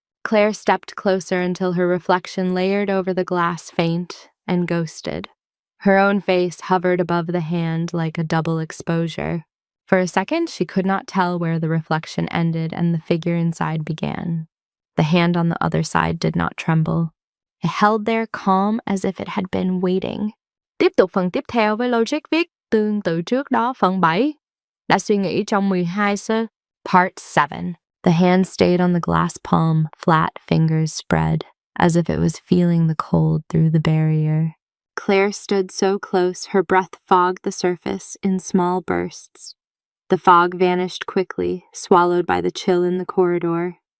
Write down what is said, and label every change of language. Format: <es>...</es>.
<en>Claire stepped closer until her reflection layered over the glass faint and ghosted. Her own face hovered above the hand like a double exposure. For a second, she could not tell where the reflection ended and the figure inside began. The hand on the other side did not tremble. It held there calm as if it had been waiting.</en> <vi>Tiếp tục phần tiếp theo với logic viết tương tự trước đó phần 7. Đã suy nghĩ trong 12 sơ.</vi> <en>Part 7. The hand stayed on the glass palm, flat fingers spread, as if it was feeling the cold through the barrier. Claire stood so close, her breath fogged the surface in small bursts. The fog vanished quickly, swallowed by the chill in the corridor.</en>